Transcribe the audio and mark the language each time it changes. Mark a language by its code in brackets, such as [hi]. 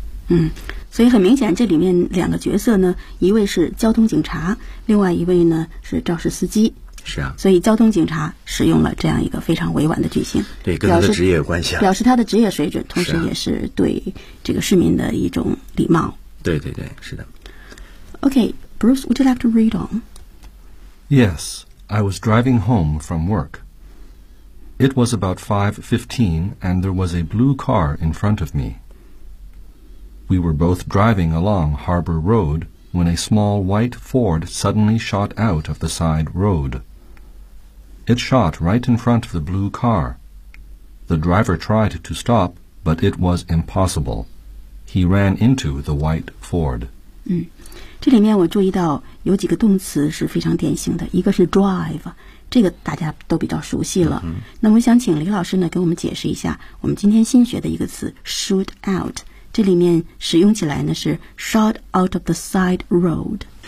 [zh] 嗯，所以很明显这里面两个角色呢，一位是交通警察，另外一位呢是肇事司机。是啊，所以交通警察使用了这样一个非常委婉的句型，对，跟他的职业有关系啊，表示他的职业水准，同时也是对这个市民的一种礼貌。对对对，是的。 [en] Okay, Bruce, would you like to read on? Yes, I was driving home from work. It was about 5:15 and there was a blue car in front of me. We were both driving along Harbor Road when a small white Ford suddenly shot out of the side road. It shot right in front of the blue car. The driver tried to stop, but it was impossible. He ran into the white Ford. [zh] 嗯，这里面我注意到有几个动词是非常典型的，一个是 drive, 这个大家都比较熟悉了。嗯，那我想请李老师呢给我们解释一下我们今天新学的一个词 shoot out。这里面使用起来呢是 [en] shot out of the side road。